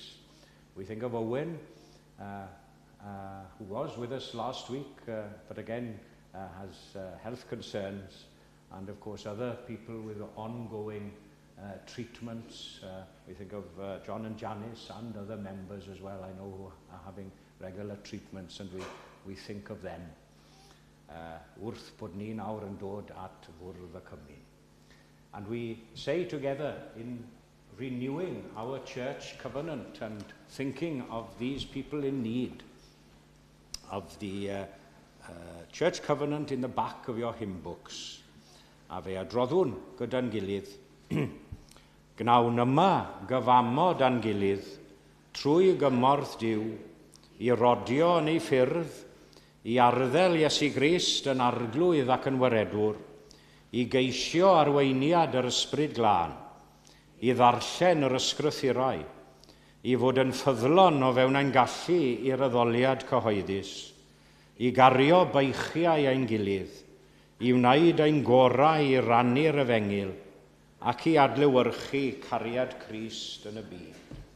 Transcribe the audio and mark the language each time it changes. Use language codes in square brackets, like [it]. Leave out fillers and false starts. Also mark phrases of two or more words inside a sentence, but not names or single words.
[en] We think of Owen, who was with us last week, but again has health concerns, and of course other people with ongoing treatments. We think of John and Janice and other members as well, I know, who are having regular treatments, and we think of them. [cy] wrth bod ni nawr yn dod at fwrdd y cymun. [en] And we say together in renewing our church covenant and thinking of these people in need, of the church covenant in the back of your hymn books. [cy] A fe adroddwn gyda'n gilydd. Gnawn yma gyfamod a'n gilydd trwy gymorth Duw i rodio yn ei ffyrdd, i arddel Iesu Grist yn arglwydd ac yn waredwr, i geisio arweiniad yr ysbryd glân, i ddarllen yr ysgrythurau, i fod yn ffyddlon o fewn ein gallu i'r addoliad cyhoeddus, i gario beichiau ein gilydd, i wneud ein gorau i rannu'r efengil, ac i adlewyrchu cariad Crist yn y byd.